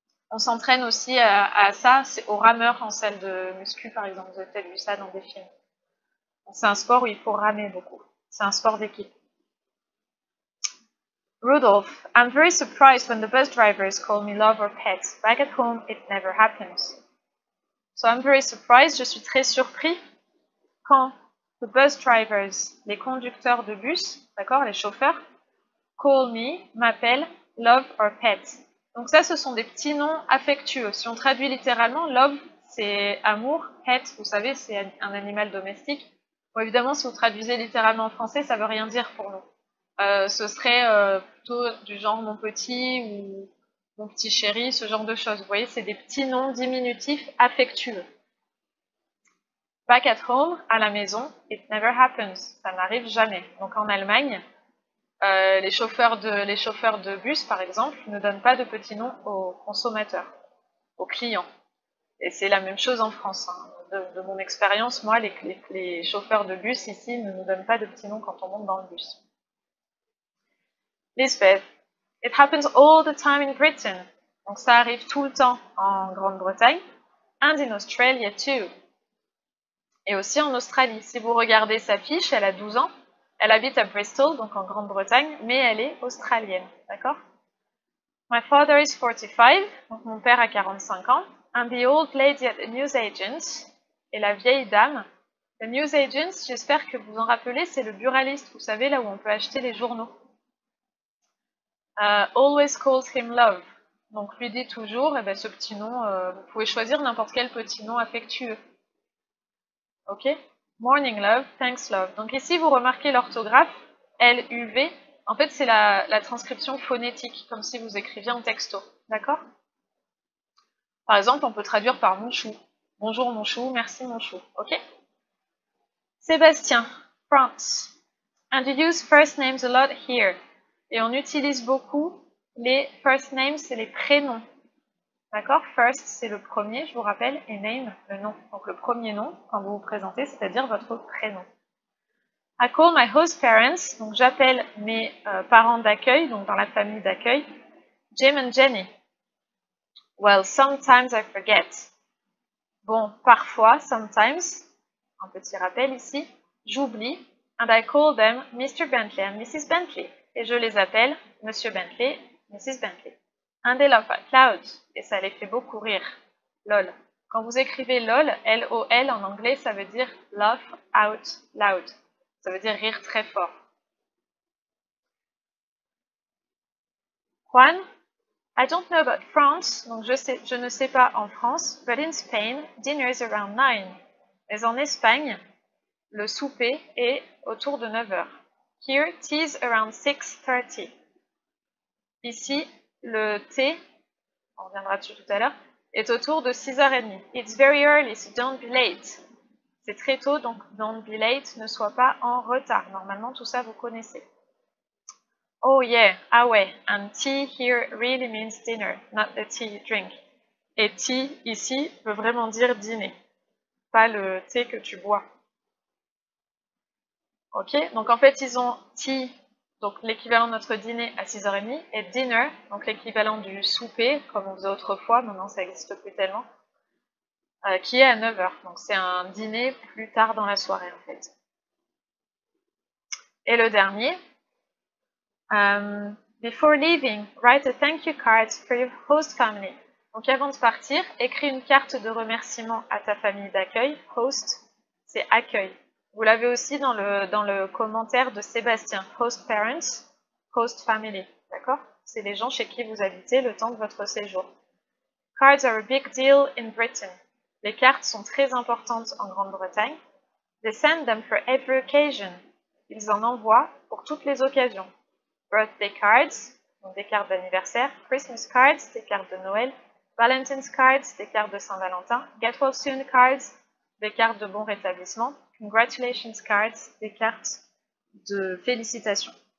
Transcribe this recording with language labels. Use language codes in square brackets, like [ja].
[fr] On s'entraîne aussi à ça, c'est au rameur en salle de muscu par exemple, vous avez peut-être vu ça dans des films. C'est un sport où il faut ramer beaucoup, c'est un sport d'équipe. [en] Rudolph, I'm very surprised when the bus drivers call me love or pet. Back at home, it never happens. So I'm very surprised, [fr] je suis très surpris quand [en] the bus drivers, [fr] les conducteurs de bus, d'accord, les chauffeurs, [en] call me, [fr] m'appellent [en] love or pet. [fr] Donc ça, ce sont des petits noms affectueux. Si on traduit littéralement, love, c'est amour, pet, vous savez, c'est un animal domestique. Bon, évidemment, si vous traduisez littéralement en français, ça veut rien dire pour nous. Ce serait plutôt du genre mon petit ou mon petit chéri, ce genre de choses. Vous voyez, c'est des petits noms diminutifs affectueux. [en] Back at home, [fr] à la maison, [en] it never happens. [fr] Ça n'arrive jamais. Donc en Allemagne, les chauffeurs de bus, par exemple, ne donnent pas de petits noms aux consommateurs, aux clients. Et c'est la même chose en France. Hein. De mon expérience, moi, les chauffeurs de bus ici ne nous donnent pas de petits noms quand on monte dans le bus. [en] Lisbeth, it happens all the time in Britain. [fr] Donc ça arrive tout le temps en Grande-Bretagne. [en] And in Australia too. [fr] Et aussi en Australie. Si vous regardez sa fiche, elle a 12 ans. Elle habite à Bristol, donc en Grande-Bretagne, mais elle est australienne, d'accord? [en] My father is 45, [fr] donc mon père a 45 ans. [en] And the old lady at the newsagent, [fr] et la vieille dame. The newsagent, j'espère que vous en rappelez, c'est le buraliste, vous savez, là où on peut acheter les journaux. [en] Always calls him love. [fr] Donc lui dit toujours, ce petit nom, vous pouvez choisir n'importe quel petit nom affectueux. Ok? [en] Morning love, thanks love. [fr] Donc ici, vous remarquez l'orthographe, L-U-V. En fait, c'est la transcription phonétique, comme si vous écriviez en texto. D'accord? Par exemple, on peut traduire par mon chou. Bonjour mon chou, merci mon chou. Ok? Sébastien, France. [en] And you use first names a lot here. [fr] Et on utilise beaucoup les first names, c'est les prénoms. D'accord? First, c'est le premier, je vous rappelle, et name, le nom. Donc le premier nom, quand vous vous présentez, c'est-à-dire votre prénom. [en] I call my host parents, [fr] donc j'appelle mes parents d'accueil, donc dans la famille d'accueil, Jim and Jenny. [en] Well, sometimes I forget. [fr] Bon, parfois, sometimes, un petit rappel ici, j'oublie, [en] and I call them Mr. Bentley and Mrs. Bentley. [fr] Et je les appelle Monsieur Bentley, Mrs. Bentley. [en] And they laugh out loud. [fr] Et ça les fait beaucoup rire. LOL. Quand vous écrivez LOL, L-O-L en anglais, ça veut dire [en] laugh out loud. [fr] Ça veut dire rire très fort. [en] Juan, I don't know about France, [fr] donc je ne sais pas en France, [en] but in Spain, dinner is around 9. [fr] Mais en Espagne, le souper est autour de 9h. [en] Here, tea is around 6:30. [fr] Ici, le thé, on reviendra dessus tout à l'heure, est autour de 6h30. [en] It's very early, so don't be late. [fr] C'est très tôt, donc [en] don't be late, [fr] ne sois pas en retard. Normalement, tout ça, vous connaissez. [en] Oh yeah, [fr] ah ouais, [en] and tea here really means dinner, not the tea you drink. [fr] Et tea, ici, veut vraiment dire dîner, pas le thé que tu bois. Ok, donc en fait, ils ont tea, donc l'équivalent de notre dîner à 6h30, et dinner, donc l'équivalent du souper, comme on faisait autrefois, maintenant ça n'existe plus tellement, qui est à 9h. Donc c'est un dîner plus tard dans la soirée en fait. Et le dernier, [en] before leaving, write a thank you card for your host family. [fr] Donc avant de partir, écris une carte de remerciement à ta famille d'accueil. Host, c'est accueil. Vous l'avez aussi dans le commentaire de Sébastien. [en] Host parents, host family. [fr] D'accord? C'est les gens chez qui vous habitez le temps de votre séjour. [en] Cards are a big deal in Britain. [fr] Les cartes sont très importantes en Grande-Bretagne. [en] They send them for every occasion. [fr] Ils en envoient pour toutes les occasions. [en] Birthday cards, [fr] donc des cartes d'anniversaire. [en] Christmas cards, [fr] des cartes de Noël. [en] Valentine's cards, [fr] des cartes de Saint-Valentin. [en] Get well soon cards, [fr] des cartes de bon rétablissement. [en] Congratulations cards, [fr] des cartes de félicitations.